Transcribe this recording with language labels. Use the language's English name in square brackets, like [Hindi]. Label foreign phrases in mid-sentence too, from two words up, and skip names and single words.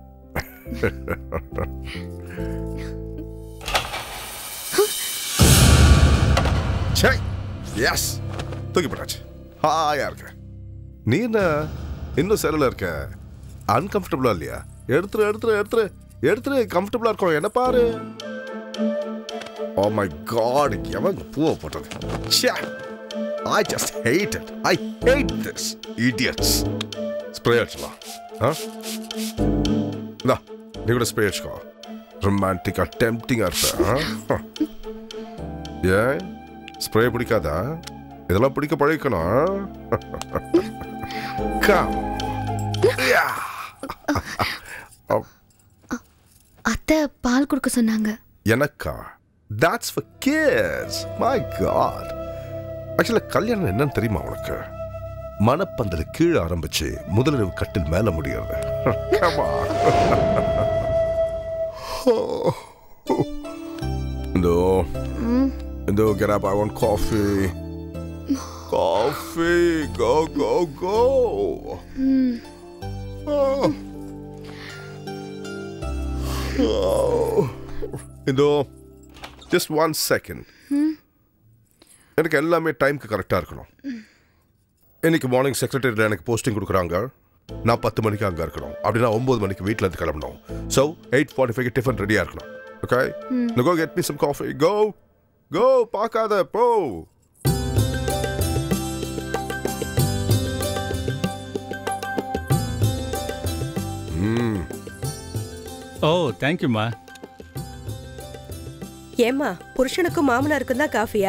[Tamil] எஸ், தூக்கி போட்டாச்சு. ஹாயா இருக்க. நீ என்ன இன்னும் சேரல இருக்க? அன்கம்ஃபர்டபுளா இல்லையா? எடுத்துரு எடுத்துரு எடுத்துரு எடுத்துரு, கம்ஃபர்டபுளா இருக்கும். என்ன பாரு. [English] Oh my God, [Tamil] எவன் பூவை போட்டது? [English] I just hate it. I hate this. Idiots. [Tamil] Spray அடிச்சலாம். நீ கூட ஸ்ப்ரே அடிச்சுக்கோ. ரொமான்டிக்கா டெம்ப்டிங்கா இருப்ப. ஏன் ஸ்ப்ரே பிடிக்காதா? இதெல்லாம் பிடிக்க பழகிக்கணும். அத்தை பால் கொடுக்க சொன்னாங்க. எனக்கா? [English] That's for kids. My God. [Tamil] Actually, கல்யாணம் என்னன்னு தெரியுமா உனக்கு? மனப்பந்தல கீழே ஆரம்பிச்சு முதலிரவு கட்டில் மேல முடியாது. [English] No, get up. I want coffee. Coffee. Go, go, go. Just 1 second. [Tamil] எனக்கு எல்லாமே டைம்க்கு கரெக்டாக இருக்கணும். இன்னைக்கு மார்னிங் செக்ரட்டரியில் எனக்கு போஸ்டிங் கொடுக்குறாங்க. நான் 10 மணிக்கு அங்கே இருக்கணும். அப்படின்னா 9 மணிக்கு வீட்டில் இருந்து கிளம்பணும். ஸோ 8:45 டிஃபன் ரெடியாக இருக்கணும். ஓகே, [English] go get me some coffee. Go, go, [Tamil] பார்க்காத போ. ஓ, தேங்க்யூம்மா. ஏம்மா, புருஷனுக்கும் மாமனாருக்கும் தான் காஃபியா?